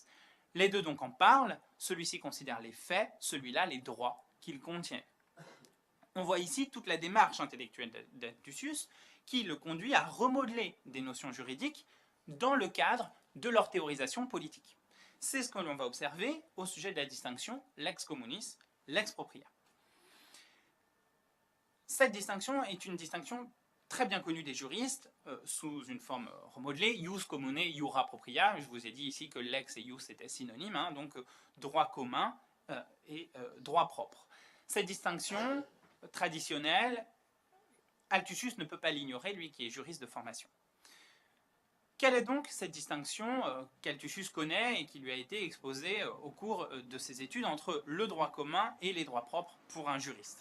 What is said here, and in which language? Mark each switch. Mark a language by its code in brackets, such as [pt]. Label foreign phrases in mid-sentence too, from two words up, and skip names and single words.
[fr] Les deux donc en parlent, celui-ci considère les faits, celui-là les droits qu'il contient. On voit ici toute la démarche intellectuelle d'Althussus qui le conduit à remodeler des notions juridiques dans le cadre de leur théorisation politique. C'est ce que l'on va observer au sujet de la distinction [la] lex communis, lex propria. [fr] Cette distinction est une distinction très bien connue des juristes, sous une forme remodelée, [la] ius commune, iura propria. [fr] Je vous ai dit ici que lex et ius étaient synonymes, donc droit commun et droit propre. Cette distinction traditionnelle, Althussus ne peut pas l'ignorer, lui qui est juriste de formation. Quelle est donc cette distinction qu'Althussus connaît et qui lui a été exposée au cours de ses études entre le droit commun et les droits propres pour un juriste?